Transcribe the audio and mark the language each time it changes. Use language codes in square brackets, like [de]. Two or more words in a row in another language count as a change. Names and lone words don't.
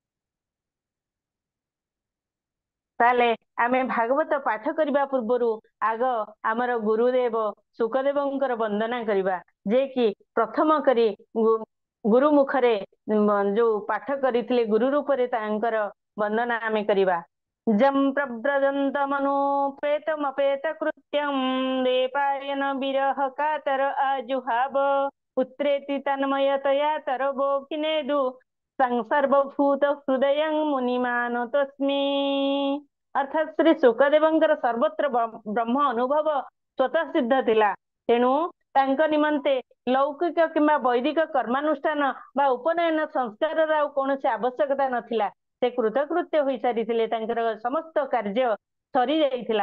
[or] ତାହେଲେ ଆମେ ଭାଗବତ ପାଠ କରିବା ପୂର୍ବରୁ ଆଗ ଆମର ଗୁରୁଦେବ ଶୁକଦେବଙ୍କର ବନ୍ଦନା କରିବା, ଯେ କି ପ୍ରଥମ କରି ଗୁରୁ ମୁଖରେ ଯୋଉ ପାଠ କରିଥିଲେ ଗୁରୁ ରୂପରେ ତାଙ୍କର ବନ୍ଦନା ଆମେ କରିବା। [sa] जं प्रव्रजन्तमनुपेतमपेत कृत्यं देपायन विरह कातर आजुहाव पुत्रेति तन्मयतया तरबोकिनेदु सर्वभूत हृदय मुनिमानतस्मि। [or] ଅର୍ଥାତ ଶ୍ରୀ ଶୁକଦେବଙ୍କର ସର୍ବତ୍ର ବ୍ରହ୍ମ ଅନୁଭବ ସ୍ୱତଃ ସିଦ୍ଧ ଥିଲା, ତେଣୁ ତାଙ୍କ ନିମନ୍ତେ ଲୌକିକ କିମ୍ବା ବୈଦିକ କର୍ମାନୁଷ୍ଠାନ ବା ଉପନୟନ ସଂସ୍କାରର ଆଉ କୌଣସି ଆବଶ୍ୟକତା ନଥିଲା। ସେ କୃତକୃତ୍ୟ ହୋଇସାରିଥିଲେ, ତାଙ୍କର ସମସ୍ତ କାର୍ଯ୍ୟ ସରି ଯାଇଥିଲା।